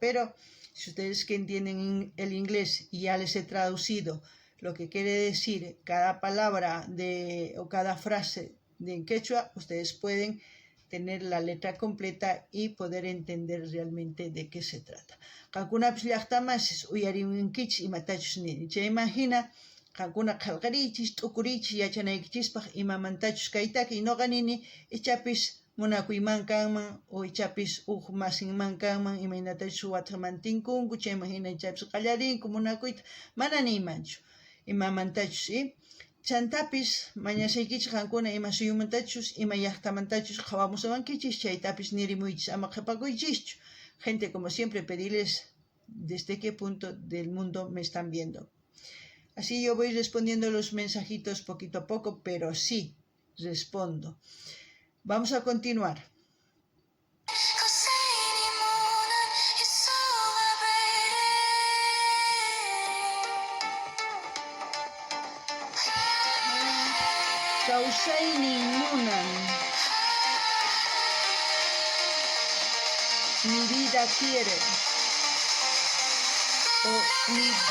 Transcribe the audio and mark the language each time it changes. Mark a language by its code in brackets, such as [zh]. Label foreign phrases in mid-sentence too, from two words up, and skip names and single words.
[es] Pero si ustedes que entienden el inglés y ya les he traducido lo que quiere decir cada palabra o cada frase de quechua, ustedes pueden tener la letra completa y poder entender realmente de qué se trata. [qu] Imagina Kankuna qalqarichis, t'ukurichis, yachanaykichispaq imamantachus kaytaki noqanini ichapis munakuyman kanman o ichapis masinman kanman imaynatachus wathaman tinkunku chayman hina ichapis qallarinku munakuyta mana niymanchu imamantachus chantapis mañashaykichis qankuna ima suyumantachus ima llaqtamantachus qawamusawankichis chaytapis nirimuychis ama qhipakuychischu. [es] Gente, como siempre, pedirles desde qué punto del mundo me están viendo. Así yo voy respondiendo los mensajitos poquito a poco, pero sí respondo. Vamos a continuar. [qu] Kausayni munan, [es] mi vida quiere, o mi